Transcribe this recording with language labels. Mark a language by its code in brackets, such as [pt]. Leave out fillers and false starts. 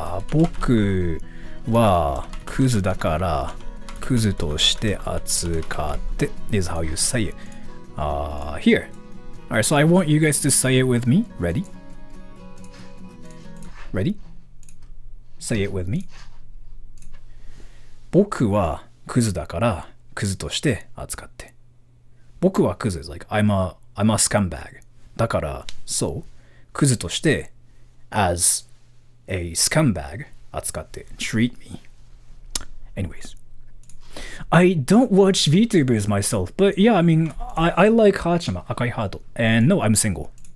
[ja] 僕はクズだからクズとして扱って [en] is how you say it. Here. Alright, so I want you guys to say it with me. Ready? Ready? Say it with me. [ja] 僕はクズだからクズとして扱って。僕はクズ [en] is like I'm a scumbag. [ja] だから [en] so [ja] クズとして [en] as a scumbag [ja] 扱って [en] treat me. Anyways. I don't watch VTubers myself, but yeah, I mean, I like Hachima, Akai Hato. And no, I'm single.